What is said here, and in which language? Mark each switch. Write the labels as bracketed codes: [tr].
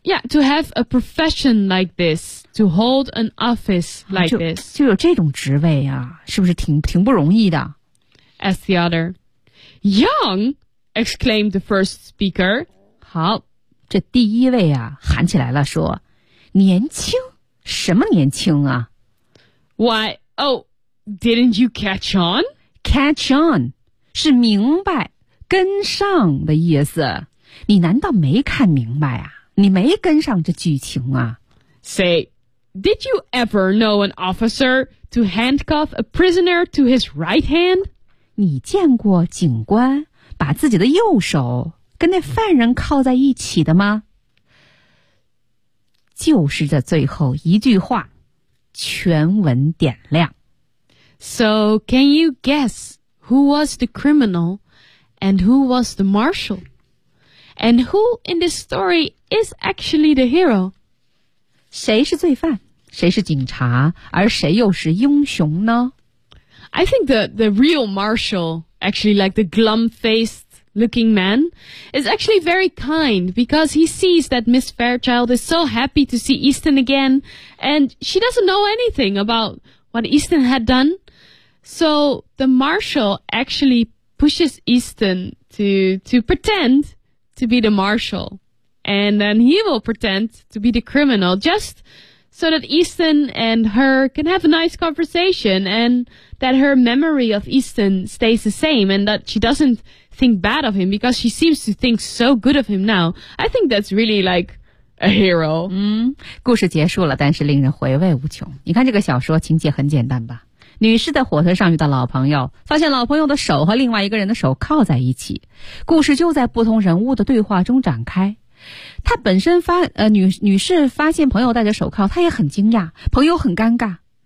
[en] Yeah, to have a profession like this, to hold an office like this. [zh] 就有这种职位啊是不是挺不容易的 [en] ?Ask the other. Young, exclaimed the first speaker. [zh] 好，这第一位啊，喊起来了，说，年轻？什么年轻啊？ [en] Why, oh, didn't you catch on? [zh] Catch on, 是明白，跟上的意思。你难道没看明白啊？你没跟上这剧情啊？ [en] Say, did you ever know an officer to handcuff a prisoner to his right hand? [zh] 你见过警官把自己的右手跟那犯人靠在一起的吗？就是这最后一句话，全文点亮。 [en] So can you guess who was the criminal and who was the marshal? And who in this story is actually the hero? 谁是罪犯？谁是警察？而谁又是英雄呢？ I think the real marshal, actually like the glum-facedlooking man, is actually very kind because he sees that Miss Fairchild is so happy to see Easton again, and she doesn't know anything about what Easton had done. So the marshal actually pushes Easton to pretend to be the marshal, and then he will pretend to be the criminal just so that Easton and her can have a nice conversation and that her memory of Easton stays the same and that she doesn'tThink bad of him because she seems to think so good of him now. I think that's really like a hero. [zh] 故事结束了，但是令人回味无穷。你看这个小说情节很简单吧？女士在火车上遇到老朋友，发现老朋友的手和另外一个人的手靠在一起。故事就在不同人物的对话中展开。她本身女士发现朋友戴着手铐，她也很惊讶，朋友很尴尬。